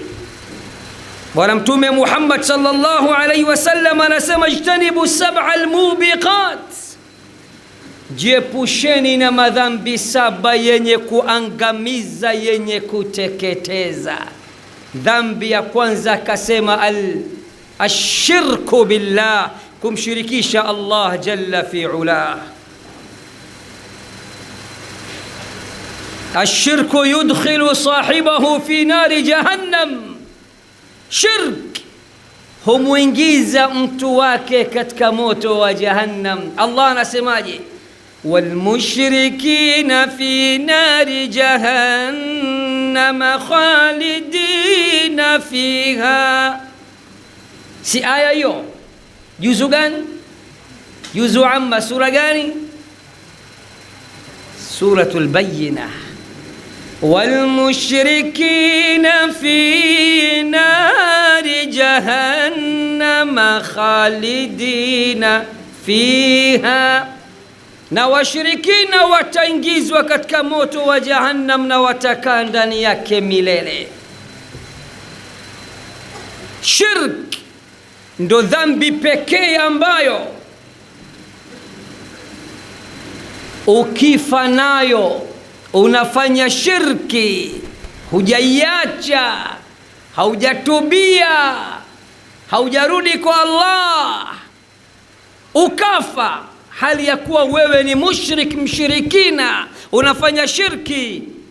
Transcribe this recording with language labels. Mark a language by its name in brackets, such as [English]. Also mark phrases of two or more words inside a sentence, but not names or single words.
[Swahili] Bwana Mtume Muhammad [Arabic] صلى الله عليه وسلم [Swahili] anasema, [Arabic] اجتنبوا السبع الموبقات, [Swahili] jiepusheni na madhambi 7 yenye kuangamiza, yenye kuteketeza. Dhambi ya kwanza akasema [Arabic] الشرك بالله, [Swahili] kumshirikisha Allah [Arabic] جل في علاه. الشرك يدخل صاحبه في نار جهنم, [Swahili] shirk humuingiza mtu wake katika moto wa Jahannam. Allah anasemaje? [Arabic] والمشركين في نار جهنم خالدين فيها. [Swahili] Si aya hiyo? Juzu gani? Juzu amma, sura gani? Suratul Bayyinah. [Arabic] والمشركين في نار جهنم خالدين فيها, [Swahili] na washirikina wataingizwa katika moto wa Jahannam na watakaa ndani yake milele. Shirk ndo dhambi pekee ambayo ukifa nayo unafanya shirki, hujaiacha, haujatubia, haujarudi kwa Allah, ukafa hali ya kuwa wewe ni mushrik, mshirikina, unafanya shirki,